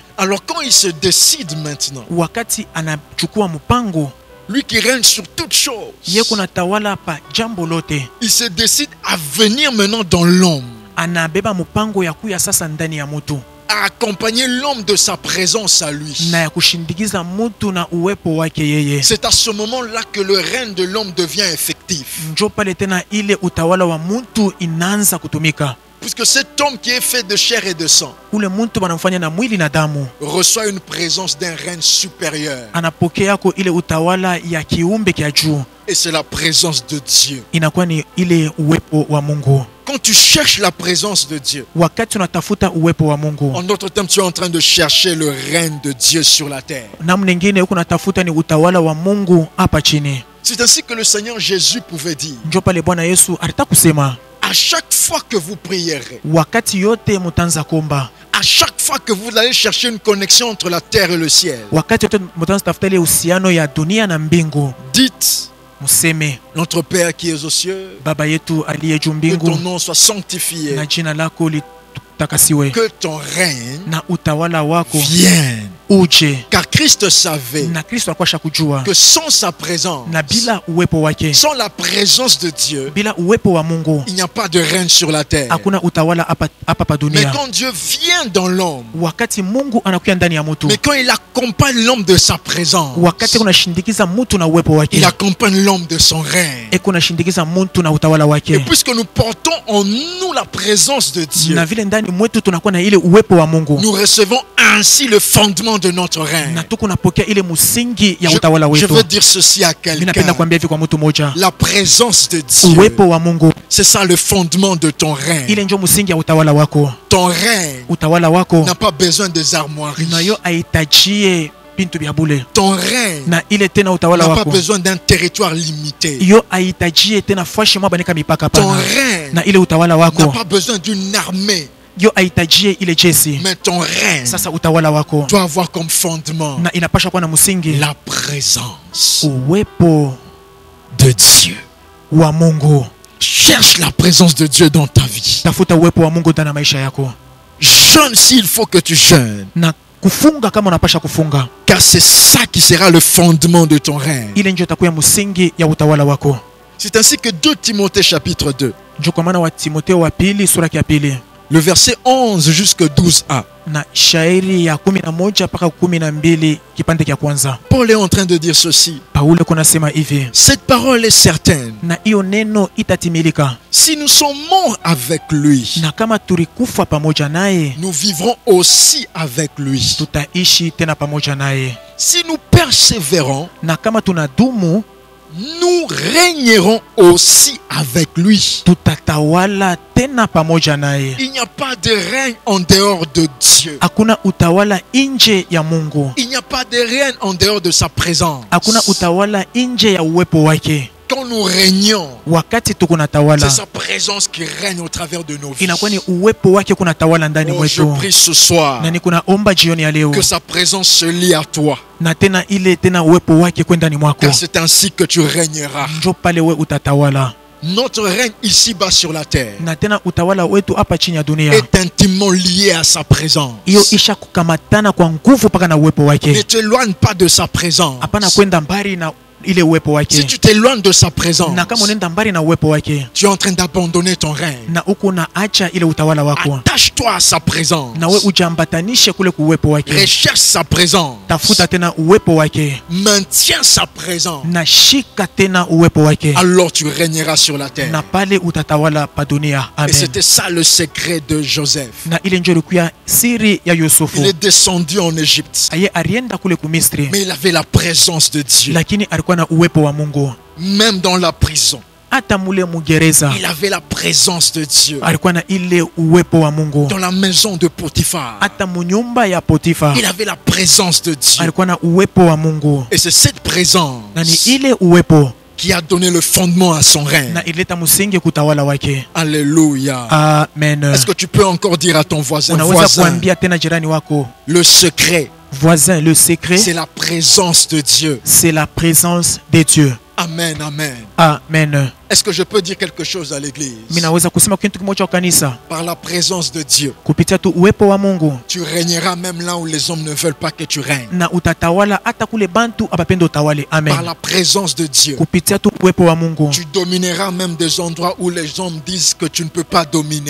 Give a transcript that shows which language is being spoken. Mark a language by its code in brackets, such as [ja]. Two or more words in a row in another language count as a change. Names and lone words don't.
[fr] Alors quand il se décide maintenant, [sw] Wakati anachukua mpango, [fr] lui qui règne sur toutes choses, [sw] ye kuna tawala pa jambo lote, [fr] il se décide à venir maintenant dans l'homme, [sw] anabeba mpango ya kuya sasa ndani ya mtu, [fr] à accompagner l'homme de sa présence à lui. [sw] na ya kushindikiza mtu na uwepo wake yeye. [fr] C'est à ce moment-là que le règne de l'homme devient effectif. [sw] Njo pale tena ile utawala wa mtu inaanza kutumika. [fr] Puisque cet homme qui est fait de chair et de sang [sw] Ule mtu banamfanya na mwili na damu, [fr] reçoit une présence d'un règne supérieur. [sw] anapokea ko ile utawala ya kiumbe kia juu, [fr] Et c'est la présence de Dieu. [sw] inakuwa ni ile uwepo wa Mungu. [fr] Quand tu cherches la présence de Dieu, [sw] Wakati unatafuta uwepo wa Mungu, [fr] en d'autres termes, tu es en train de chercher le règne de Dieu sur la terre. [sw] namna nyingine huko unatafuta ni utawala wa Mungu hapa chini. [fr] C'est ainsi que le Seigneur Jésus pouvait dire, [sw] Njo pale Bwana Yesu alita kusema, [fr] à chaque fois que vous prierez, [sw] wakati yote mutanza komba, [fr] à chaque fois que vous allez chercher une connexion entre la terre et le ciel, [sw] wakati yote mutanza tafuta ile uhusiano ya dunia na mbingu, [fr] dites, [sw] museme, [fr] notre Père qui es aux cieux, [sw] Baba yetu aliye juu [fr] que [sw] mbingu, [fr] ton nom soit sanctifié, [sw] na jina lako litakasiwe, [fr] que ton règne [sw] na utawala wako [fr] vienne. [sw] uje. [fr] Car Christ savait [sw] Na Kristo alikuwa shakujua, [fr] que sans sa présence, [sw] na bila uwepo wake, [fr] sans la présence de Dieu, [sw] bila uwepo wa Mungu, [fr] il n'y a pas de règne sur la terre. [sw] hakuna utawala hapa pa [fr] Mais [sw] dunia. [fr] quand Dieu vient dans l'homme, [sw] Wakati Mungu anakuya ndani ya mtu, [fr] mais quand il accompagne l'homme de sa présence, [sw] wakati kunashindikiza mtu na uwepo [fr] il [sw] wake, [fr] accompagne l'homme de son règne. [sw] eko nashindikiza mtu na utawala [fr] Et [sw] wake, [fr] puisque nous portons en nous la présence de Dieu, [sw] na vile ndani mwetu tunakuwa na ile uwepo wa Mungu, [fr] nous recevons ainsi le fondement de notre règne. [sw] na tuko napokea ile musingi ya utawala [fr] Je [sw] wetu. [fr] veux dire ceci à [sw] Mimi napenda [fr] quelqu'un. [sw] kuambia hivi kwa mtu mmoja, [fr] La présence de Dieu, [sw] uwepo wa Mungu [fr] c'est ça le fondement de ton règne. [sw] ile njo musingi ya utawala wako. [fr] Ton règne [sw] Utawala wako [fr] n'a pas besoin des armoiries. [sw] nayo aitajie bintu vya bule, [fr] Ton règne [sw] na ile tena utawala [fr] n'a pas [sw] wako [fr] besoin d'un territoire limité. [sw] yo aitajie tena fashi mwa banika mipaka [fr] Ton [sw] pana, [fr] règne [sw] na ile utawala [fr] n'a [sw] wako [fr] pas besoin d'une armée. [sw] yo aitajie ile jeshi. [fr] Mais ton règne [sw] Sasa utawala wako [fr] doit avoir comme fondement [sw] na inapasha kuwa na msingi [fr] la présence [sw] uwepo [fr] de Dieu. [sw] wa Mungu. [fr] Cherche la présence de Dieu dans ta vie. [sw] Tafuta uwepo wa Mungu ndani ya maisha yako, [fr] Jeûne s'il faut que tu jeûnes. [sw] na kufunga kama unapasha kufunga, [fr] Car c'est ça qui sera le fondement de ton règne. [sw] ile ndio itakuwa msingi ya utawala wako. [fr] C'est ainsi que 2 Timothée chapitre 2, [sw] Ndio kwa maana wa Timotheo wa pili sura ya pili [fr] le verset 11 jusqu'à 12a. [sw] na shairi ya 11 mpaka 12 kipande cha kwanza, [fr] Paul est en train de dire ceci. [sw] Paulo kunasema hivi, [fr] Cette parole est certaine. [sw] na hiyo neno itatimilika, [fr] Si nous sommes morts avec lui, [sw] na kama tulikufa pamoja naye [fr] nous vivrons aussi avec lui. [sw] tutaishi tena pamoja naye, [fr] Si nous persévérons, [sw] na kama tunadumu [fr] nous régnerons aussi avec lui. [sw] tutatawala tena pamoja naye. [fr] Il n'y a pas de règne en dehors de Dieu. [sw] Hakuna utawala nje ya Mungu, [fr] Il n'y a pas de règne en dehors de sa présence. [sw] hakuna utawala nje ya uwepo wake. [fr] Quand nous régnons, [sw] Wakati tuko natawala, [fr] c'est sa présence qui règne au travers de nos vies. [sw] inakuwa ni uwepo wake kunatawala ndani [fr] Oh, je [sw] mwetu. [fr] prie ce soir [sw] Na ni kunaomba jioni ya leo, [fr] que sa présence se lie à toi. [sw] na tena ile tena uwepo wake kwenda ndani mwako, [fr] Car c'est ainsi que tu régneras. [sw] njo pale we utatawala. [fr] Notre règne ici-bas sur la terre [sw] Na tena utawala wetu hapa chini ya dunia [fr] est intimement lié à sa présence. [sw] hiyo isha kukamatana kwa nguvu paka na uwepo [fr] Ne [sw] wake, [fr] t'éloigne pas de sa présence. [sw] hapana kwenda mbali na ile uwepo [fr] Si [sw] wake. [fr] tu t'éloignes de sa présence, [sw] Na kama unaenda mbali na uwepo wake, [fr] tu es en train d'abandonner ton règne. [sw] na uko na acha ile utawala wako, [fr] Attache-toi à sa présence. [sw] na we ujambatanishe kule kuwepo wake. [fr] Recherche sa présence. [sw] Tafuta tena uwepo wake, [fr] Maintiens sa présence. [sw] na shika tena uwepo wake, [fr] Alors tu régneras sur la terre. [sw] na pale utatawala pa dunia. [fr] Et [sw] Amen. [fr] c'était ça le secret de Joseph. [sw] Na ile ndio ilikuwa siri ya Yusufu. [fr] Il est descendu en Égypte, [sw] Aye alienda kule kumisri, [fr] mais il avait la présence de Dieu. [sw] lakini alikuwa na uwepo wa Mungu. [fr] Même dans la prison, [sw] Hata mule mugereza [fr] il avait la présence de Dieu. [sw] alikuwa na ile uwepo wa Mungu. [fr] Dans la maison de Potiphar, [sw] Hata munyumba ya Potifa [fr] il avait la présence de Dieu. [sw] alikuwa na uwepo wa Mungu, [fr] Et c'est cette présence [sw] na ni ile uwepo [fr] qui a donné le fondement à son règne. [sw] na ileta msingi kutawala wake. [fr] Alléluia. [sw] Amen. [fr] Est-ce que tu peux encore dire à ton voisin, [sw] Unaweza [fr] voisin, [sw] kuambia tena jirani wako, [fr] le secret, voisin, le secret c'est la présence de Dieu. c'est la présence de Dieu. Amen, amen. [sw] Amen. [fr] Est-ce que je peux dire quelque chose à l'église? [sw] Mimi naweza kusema kitu kimoja kwa kanisa, [fr] Par la présence de Dieu, [sw] kupitia tu uwepo wa Mungu, [fr] tu régneras même là où les hommes ne veulent pas que tu règnes. [sw] na utatawala hata kule bantu abapenda utawale. [fr] Par [sw] Amen. [fr] la présence de Dieu, [sw] Kupitia tu uwepo wa Mungu, [fr] tu domineras même des endroits où les hommes disent que tu ne peux pas dominer.